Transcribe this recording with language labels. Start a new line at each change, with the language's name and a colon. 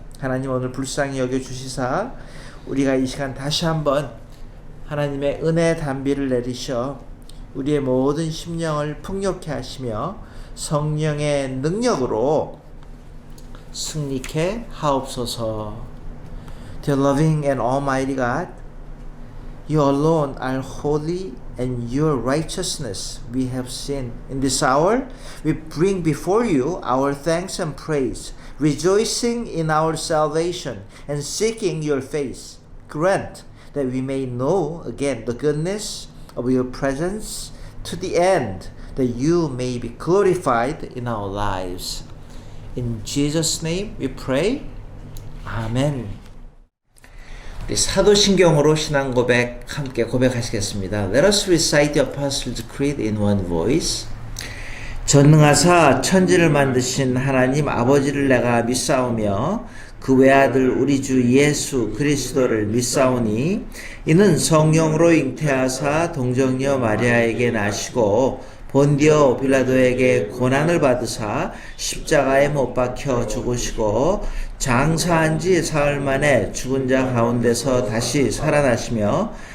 Korean: 하나님, 오늘 불쌍히 여겨주시사 우리가 이 시간 다시 한번 하나님의 은혜 단비를 내리셔 우리의 모든 심령을 풍요케 하시며 성령의 능력으로 승리케 하옵소서.
English: Dear loving and almighty God, You alone are holy, and Your righteousness we have seen. In this hour, we bring before You our thanks and praise, rejoicing in our salvation and seeking Your face. Grant that we may know again the goodness of Your presence to the end, that You may be glorified in our lives. In Jesus' name we pray. Amen.
Korean: 사도신경으로 신앙 고백 함께 고백하시겠습니다.
English: Let us recite the Apostles' Creed in one voice.
Korean: 전능하사 천지를 만드신 하나님 아버지를 내가 믿사오며 그 외아들 우리 주 예수 그리스도를 믿사오니 이는 성령으로 잉태하사 동정녀 마리아에게 나시고 본디오 빌라도에게 고난을 받으사 십자가에 못 박혀 죽으시고 장사한 지 사흘 만에 죽은 자 가운데서 다시 살아나시며